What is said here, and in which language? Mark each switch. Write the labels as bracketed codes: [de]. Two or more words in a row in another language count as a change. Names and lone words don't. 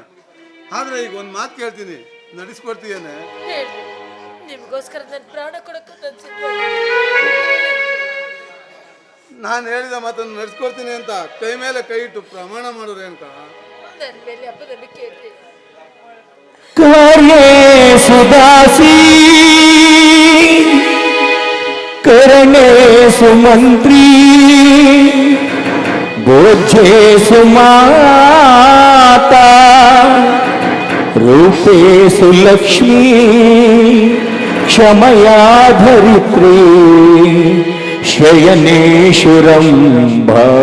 [kn] ಆದ್ರೆ ಈಗ ಒಂದು ಮಾತು ಕೇಳ್ತೀನಿ, ನಡೆಸ್ಕೊಡ್ತೀಯೇನೆ? ಹೇಳಿ, ನಿಮಗೋಸ್ಕರ ನನ್ನ ಪ್ರಾಣ ಕೊಡಕ್ಕೂ ನಾನು ಹೇಳಿದ ಮಾತನ್ನು ನಡೆಸ್ಕೊಡ್ತೀನಿ ಅಂತ ಕೈ ಮೇಲೆ ಕೈ ಇಟ್ಟು ಪ್ರಮಾಣ ಮಾಡೋರು ಅಂತ. ನನ್ನ ಮೇಲೆ ಅಪನಂಬಿಕೆ ಇರಲಿ. [sa] ಕಾರ್ಯೇ ಸುದಾಸಿ करणे सुमंत्री बोझे सुमाता रूपे सुलक्ष्मी क्षमया धरित्री शयनेशुरंभा